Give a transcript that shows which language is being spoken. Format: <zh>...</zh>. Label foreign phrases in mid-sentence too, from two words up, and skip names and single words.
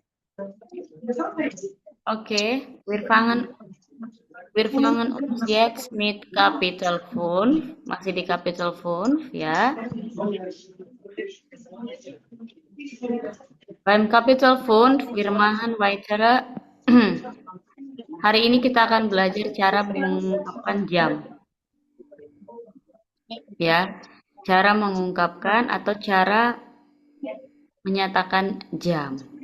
<id>Oke,</id> <de>wir fangen uns jetzt mit Kapitel 5,</de> <id>masih di Kapitel 5 ya.</id> <de>Beim Kapitel 5, wir machen weitere.</de> <id>Hari ini kita akan belajar cara mengungkapkan jam. Ya, cara mengungkapkan atau cara menyatakan jam.</id>